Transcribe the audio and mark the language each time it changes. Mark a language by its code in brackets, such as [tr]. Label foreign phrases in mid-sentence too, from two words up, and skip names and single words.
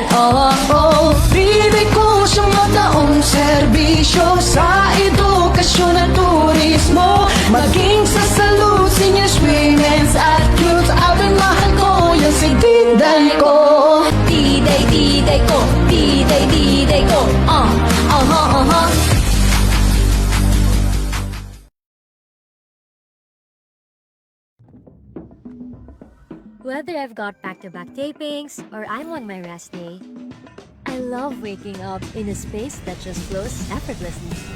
[tl] Diday ko sa mataong serbisyo sa edukasyon at turismo, maging sa salud, seniors, [en] women's at youth. [tl] Abay mahal ko yung si diday ko. Diday ko, diday ko, [en] Whether I've got back-to-back tapings or I'm on my rest day, I love waking up in a space that just flows effortlessly.